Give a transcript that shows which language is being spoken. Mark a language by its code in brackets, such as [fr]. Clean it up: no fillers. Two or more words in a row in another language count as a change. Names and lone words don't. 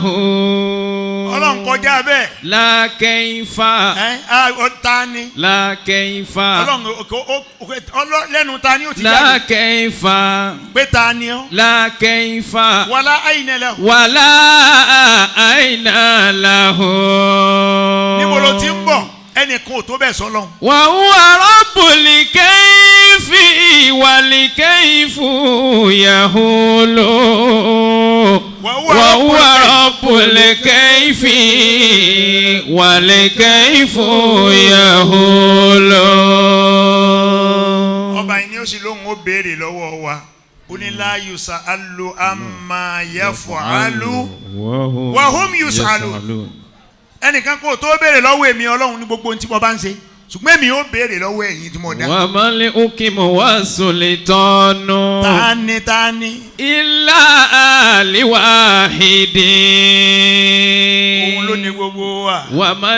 [yo] Ọlọ́run kọjá bẹ́ẹ̀. [ar] لا كيف. [yo] ta ni. [ar] لا كيف. [yo] Ọlọ́run lẹ́nu ta ni ó ti jáde. [ar] لا كيف. [yo] pé ta ni ọ́. [ar] لا كيف. ولا أين له. ولا أين له. [yo] níbo ló ti ń bọ̀ ẹnìkan ò tó bẹ́ẹ̀ sọ lọ́hùn. [ar] وهو رب الكيف والكيف يهول. وهو رب الكيف والكيف يهول. [yo] ọba yìí ni ó sì lóhùn ó béèrè lọ́wọ́ wa ó ní [ar] لا يسأل عما يفعل وهم يسألون. [yo] ẹnìkan kò tó béèrè lọ́wọ́ èmi Ọlọ́run ní gbogbo ohun tí mo bá ń ṣe ṣùgbọ́n èmi ó béèrè lọ́wọ́ ẹ̀yin tí mo dá. [ar] وما الحكم والسلطان. [yo] tani. [ar] إلا لواحد. [yo] òun ló ní gbogbo wa.